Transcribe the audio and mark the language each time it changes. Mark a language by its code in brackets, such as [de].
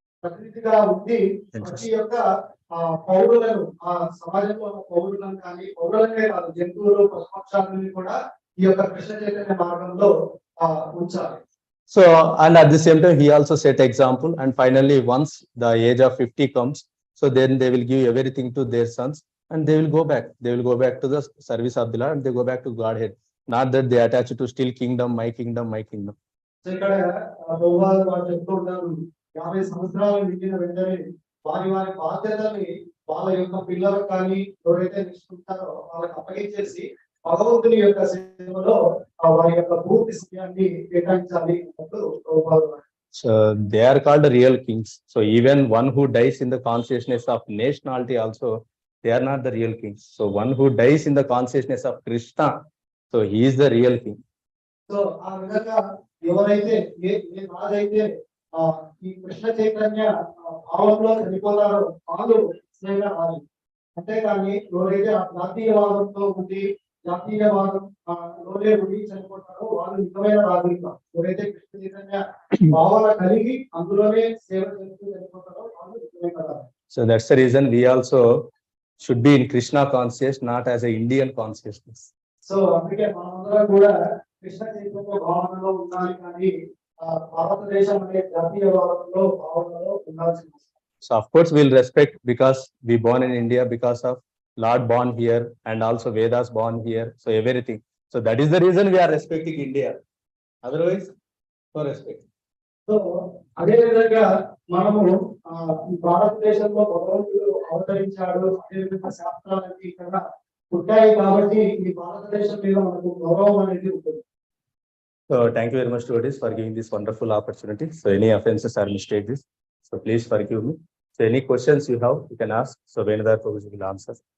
[te] ప్రతినిధిగా ఉండి ప్రతి యొక్క పౌరులను ఆ సమాజంలో ఉన్న పౌరులను కానీ పౌరులనే కాదు జంతువులు పశుపక్షాలని కూడా ఈ యొక్క కృష్ణ చైతన్య మార్గంలో ఉంచాలి. [en] So and at the same time he also set example, and finally once the age of 50 comes, so then they will give everything to their sons and they will go back to the service of the Lord, and they go back to Godhead, not that they attach to still kingdom, my kingdom. [te] So ఇక్కడ భగవాన్ వారు చెప్తూ ఉంటారు 50 సంవత్సరాలు నిండిన వెంటనే వారి బాధ్యతని వాళ్ళ యొక్క పిల్లలకు కానీ ఎవరైతే నిష్ఠుంటారో వాళ్ళకి అప్పగించేసి భగవంతుని యొక్క సేవలో వారి యొక్క పూర్తి సమయాన్ని కేటాయించాలి అన్నట్టు భగవాన్. [en] So they are called the real kings. So even one who dies in the consciousness of nationality also, they are not the real kings. So one who dies in the consciousness of Krishna, so he is the real king. [te] So ఆ విధంగా ఎవరైతే ఏ రాజైతే ఈ కృష్ణ చైతన్య భావంలో చనిపోతారో వాళ్ళు నిజంగా రాజు. అంతేకాని ఎవరైతే ఆ జాతీయవాదంతో ఉండి జాతీయవాదంలోనే ఉండి చనిపోతారో వాళ్ళు నిజమైన రాజులు కాదు. ఎవరైతే కృష్ణ చైతన్య భావన కలిగి అందులోనే సేవ చేస్తూ చనిపోతారో వాళ్ళు నిజమైన రాజు. [en] So that's the reason we also should be in Krishna conscious, not as a Indian consciousness. [te] So అందుకే మనందరం కూడా కృష్ణ చైతన్య భావనలో ఉండాలి కానీ భారతదేశం అనే జాతీయవాదంలో భావనలో ఉండాల్సింది. [en] So of course we'll respect because we born in India, because of Lord born here, and also Vedas born here, so everything. So that is the reason we are respecting India. Otherwise, no respect. [te] So అదే విధంగా మనము ఈ భారతదేశంలో భగవంతుడు అవతరించాడు, అదే విధంగా శాస్త్రాలన్నీ ఇక్కడ పుట్టాయి కాబట్టి ఈ భారతదేశం మీద మనకు గౌరవం అనేది ఉంటుంది. [en] So thank you very much, devotees, for giving this wonderful opportunity. So any offenses or mistakes, so please forgive me. So any questions you have, you can ask. So Venadar Prabhuji will answer.